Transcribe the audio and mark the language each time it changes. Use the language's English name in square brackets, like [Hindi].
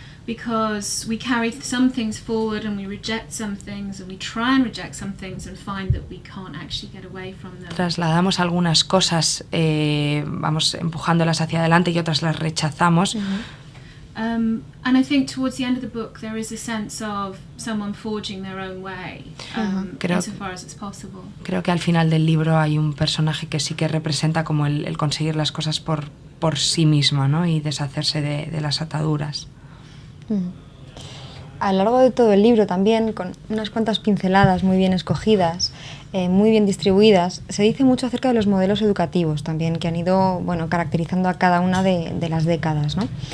[English] Because we carry some things forward and we reject some things, and we try and reject some things and find that we can't actually get away from them. [Spanish] Trasladamos algunas cosas, vamos empujándolas hacia adelante y otras las rechazamos. [English] And I think towards the end of the book there is a sense of someone forging their own way, insofar as it's possible. [Spanish] Creo que al final del libro hay un personaje que sí que representa como el conseguir las cosas por sí mismo, ¿no? Y deshacerse de las ataduras. a lo largo de todo el libro también, con unas cuantas pinceladas muy bien escogidas, muy bien distribuidas, se dice mucho acerca de los modelos educativos también, que han ido caracterizando a cada una de las décadas, ¿no?